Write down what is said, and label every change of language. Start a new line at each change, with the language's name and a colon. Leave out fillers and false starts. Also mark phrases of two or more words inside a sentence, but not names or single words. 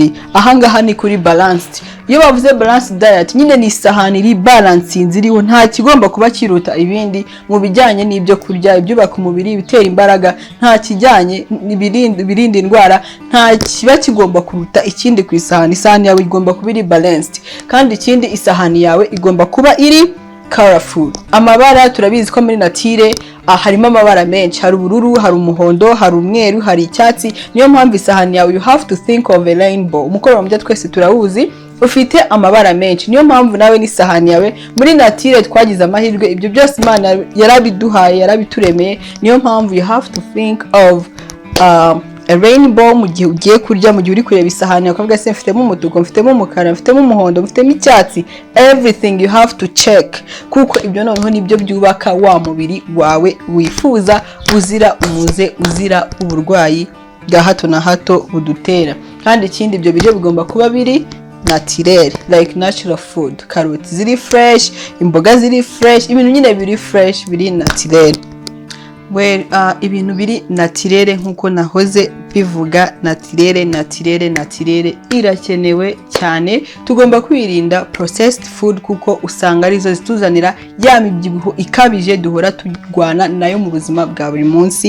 Kinyarwanda: Ahangaha ni kuri balanced, iyo bavuze
English: balance diet
Kinyarwanda: nyine ni isahani iri balance nziriho, nta kigomba kuba kiruta ibindi mu bijyanye n'ibyo kurya, ibyubaka umubiri, ibitera imbaraga, nta kijyanye birinda indwara, nta kiba kigomba kuruta ikindi ku isahani. Isahani yawe igomba kuba iri balanced, kandi ikindi isahani yawe igomba kuba iri colorful. Amabara turabizi ko muri natire harimo amabara menshi, hari ubururu, hari umuhondo, hari umweru, hari icyatsi. Niyo mpamvu isahani yawe
English: you have to think of a rainbow.
Kinyarwanda: Umukoro mu byo twese turawuzi ufite amabara menshi, niyo mpamvu nawe n'isahani yawe muri natire twagize amahirwe, ibyo byose Imana yarabiduhaye, yarabituremeye. Niyo mpamvu
English: you have to think of a rainbow
Kinyarwanda: mu gihe ugiye kurya, mu gihe uri kureba isahani ukavuga se mfitemo umutuku, mfitemo umukara, mfitemo umuhondo, mfitemo icyatsi.
English: Everything you have to check,
Kinyarwanda: kuko ibyo noneho nibyo byubaka wa mubiri wawe wifuza, uzira umuze, uzira uburwayi bwa hato na hato budutera. Kandi ikindi ibyo biryo bigomba kuba biri naturel,
English: like natural food.
Kinyarwanda: Karoti ziri fresh, imboga ziri fresh, ibintu nyine biri fresh, biri naturel. Ibintu biri naturel nkuko nahoze bivuga, naturel irakenewe cyane. Tugomba kwirinda
English: processed food
Kinyarwanda: kuko usanga arizo zituzanira ya mibyibuho ikabije duhora turwana nayo mu buzima bwa buri munsi.